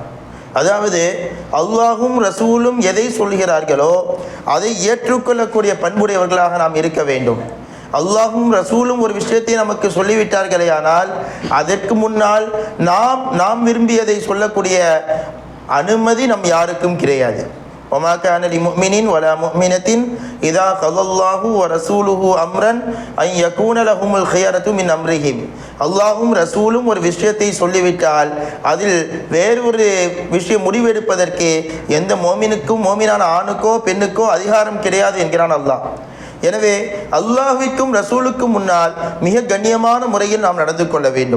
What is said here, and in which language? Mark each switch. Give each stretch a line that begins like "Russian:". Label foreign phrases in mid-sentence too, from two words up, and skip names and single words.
Tamil: அதாவது அல்லாஹும் ரசூலும் எதை சொல்கிறார்களோ அதை ஏற்றுக்கொள்ளக்கூடிய பண்புடையவர்களாக நாம் இருக்க வேண்டும். அல்லாஹும் ரசூலும் ஒரு விஷயத்தை நமக்கு சொல்லிவிட்டார்களே ஆனால் அதற்கு முன்னால் நாம் விரும்பியதை சொல்லக்கூடிய அனுமதி நம் யாருக்கும் கிடையாது.
Arabic: وما كان لمؤمن ولا مؤمنة إذا قضى الله ورسوله أمرا أن يكون لهم الخيرة من أمرهم.
Tamil: அல்லாஹும் ரசூலும் ஒரு விஷயத்தை சொல்லிவிட்டால் அதில் வேறொரு விஷயம் முடிவெடுப்பதற்கு எந்த மோமினுக்கும், மோமினான ஆணுக்கோ பெண்ணுக்கோ அதிகாரம் கிடையாது என்கிறான் அல்லாஹ். எனவே அல்லாஹ்விற்கும் ரசூலுக்கும் முன்னால் மிக கண்ணியமான முறையில் நாம் நடந்து கொள்ள வேண்டும்.